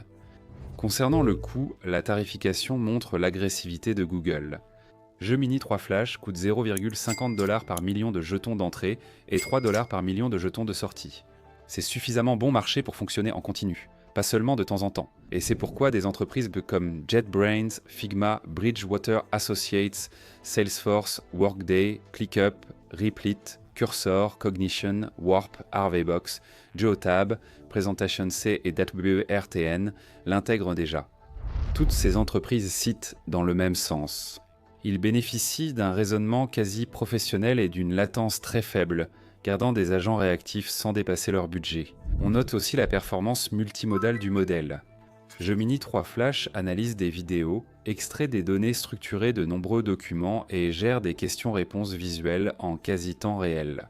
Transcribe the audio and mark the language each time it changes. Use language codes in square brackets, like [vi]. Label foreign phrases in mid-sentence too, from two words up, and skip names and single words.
[fr] Concernant le coût, la tarification montre l'agressivité de Google. Gemini 3 Flash coûte 0,50 $ par million de jetons d'entrée et 3 $ par million de jetons de sortie. C'est suffisamment bon marché pour fonctionner en continu, pas seulement de temps en temps. Et c'est pourquoi des entreprises comme JetBrains, Figma, Bridgewater Associates, Salesforce, Workday, ClickUp, Replit, Cursor, Cognition, Warp, Harveybox, Geotab, Presentation C et WRTN l'intègrent déjà. Toutes ces entreprises citent dans le même sens. Ils bénéficient d'un raisonnement quasi professionnel et d'une latence très faible, gardant des agents réactifs sans dépasser leur budget. On note aussi la performance multimodale du modèle. Gemini 3 Flash analyse des vidéos, extrait des données structurées de nombreux documents et gère des questions-réponses visuelles en quasi-temps réel.